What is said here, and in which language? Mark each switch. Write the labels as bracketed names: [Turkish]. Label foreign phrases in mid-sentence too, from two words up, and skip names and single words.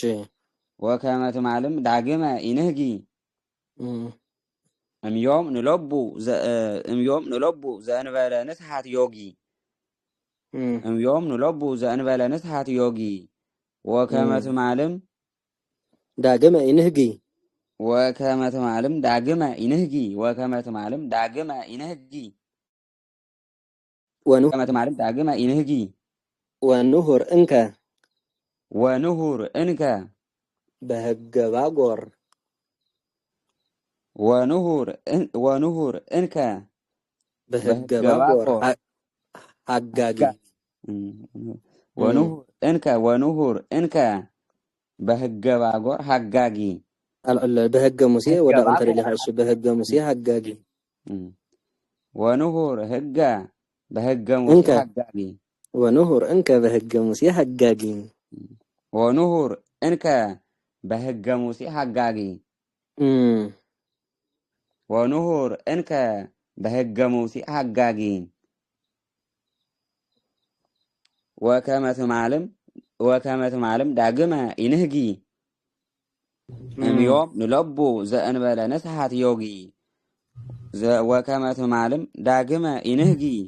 [Geez] ወከመ ትማልም ዳግመ ይንህጊ እምዮም ንለቡ ዘእንበለ ንስሐት ዮጊ እምዮም ንለቡ ዘእንበለ ንስሐት ዮጊ ወከመ ትማልም ዳግመ ይንህጊ ወከመ ትማልም ዳግመ ይንህጊ ወከመ ትማልም ዳግመ ይንህጊ ወከመ ትማልም ዳግመ ይንህጊ ወንሁር እንከ በሕገ ባጎር ወንሁር እንከ በሕገ ባጎር ሀጋጊ ወንሁር እንከ በሕገ ባጎር ሀጋጊ በሕገ ሙሴ [Amharic] ወደ አንተ ሊሐሽ [Geez] በሕገ ሙሴ ሀጋጊ ወንሁር ሕገ በሕገ ሙሴ ሀጋጊ ወንሁር እንከ በሕገ ሙሴ ሀጋጊ ወንሁር እንከ በሕገ ሙሴ ሀጋጊ ወንሁር እንከ በሕገ ሙሴ ሀጋጊ ወከመ ትማልም ዳግመ ይንህጊ እምዮም ንለቡ ዘእንበለ ንስሐት ዮጊ ወከመ ትማልም ዳግመ ይንህጊ